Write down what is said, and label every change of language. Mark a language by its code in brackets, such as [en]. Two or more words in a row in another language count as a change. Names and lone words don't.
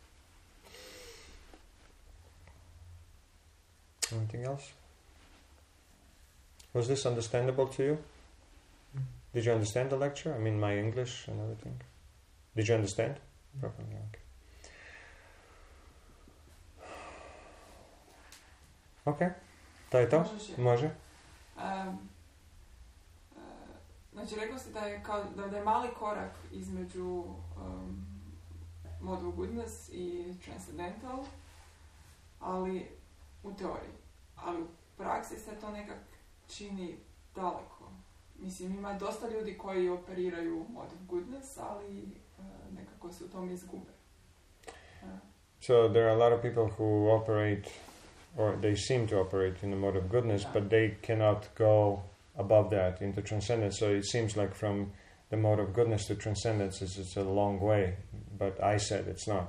[en] Anything else? Was this understandable to you? Did you understand the lecture? I mean, my English and everything. Did you understand? Properly, okay. Ok. [hr] To je to? Može. Znači, rekao ste da je mali korak između [en] mode of goodness [hr] i transcendental, ali u teoriji. Ali u praksi se to nekak čini daleko. Mislim, ima dosta ljudi koji operiraju [en] mode of goodness, [hr] ali nekako se u tom izgube. [en] So there are a lot of people who operate, or they seem to operate in the mode of goodness, but they cannot go above that into transcendence. So it seems like from the mode of goodness to transcendence is a long way. But I said it's not.